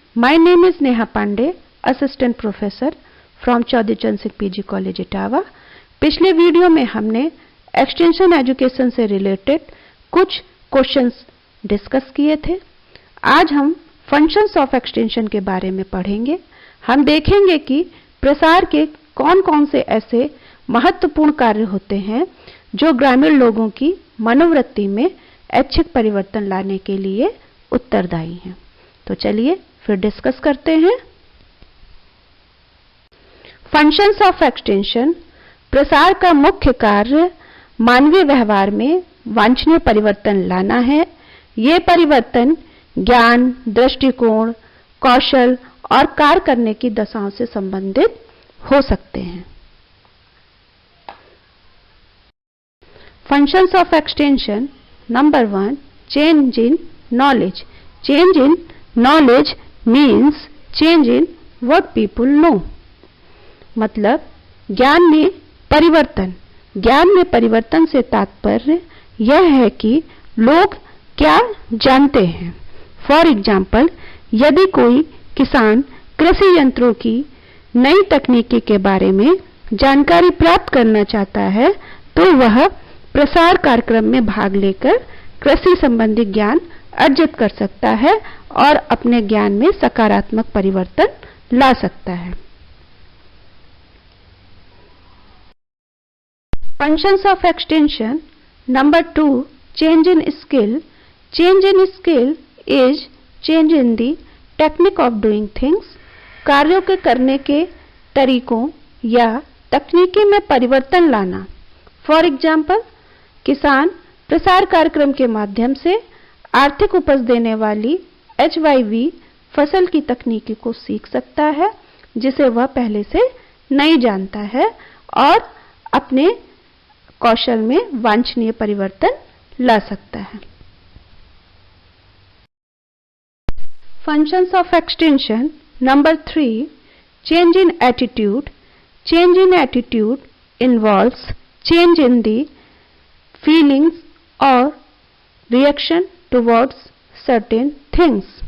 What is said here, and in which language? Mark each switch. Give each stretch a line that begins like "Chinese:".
English: My name is Neha Pandey, Assistant Professor from Chaudhary Charan Singh PG College Etawah.
Hindi: पिछले video में हमने एक्सटेंशन एजुकेशन से रिलेटेड कुछ क्वेश्चंस डिस्कस किए थे। आज हम
English: functions of extension
Hindi: के बारे में पढ़ेंगे। हम देखेंगे कि प्रसार के कौन-कौन से ऐसे महत्वपूर्ण कार्य होते हैं जो ग्रामीण लोगों की मनोवृत्ति में ऐच्छिक परिवर्तन लाने के लिए उत्तरदायी हैं। तो चलिए फिर डिस्कस करते हैं।
English: Functions of extension.
Hindi: प्रसार का मुख्य कार्य मानवीय व्यवहार में वांछनीय परिवर्तन लाना है। ये परिवर्तन ज्ञान, दृष्टिकोण, कौशल और कार्य करने की दशाओं से संबंधित हो सकते हैं।
English: Functions of extension. Number 1, change in knowledge. Change in knowledge means change in what people know.
Hindi: मतलब ज्ञान में परिवर्तन। ज्ञान में परिवर्तन से तात्पर्य यह है कि लोग क्या जानते हैं।
English: for example,
Hindi: यदि कोई किसान कृषि यंत्रों की नई तकनीकी के बारे में जानकारी प्राप्त करना चाहता है तो वह प्रसार कार्यक्रम में भाग लेकर कृषि संबंधी ज्ञान अर्जित कर सकता है और अपने ज्ञान में सकारात्मक परिवर्तन ला सकता है।
English: Functions of extension. Number 2, change in skill. Change in skill is change in the technique of doing things.
Hindi: कार्यों के करने के तरीकों या तकनीकी में परिवर्तन लाना।
English: for example,
Hindi: किसान प्रसार कार्यक्रम के माध्यम से आर्थिक उपज देने वाली HYV फसल की तकनीकी को सीख सकता है जिसे वह पहले से नहीं जानता है और अपने कौशल में वांछनीय परिवर्तन ला सकता है।
English: Functions of extension. Number 3, change in attitude. Change in attitude involves change in the feelings or reaction towards certain things.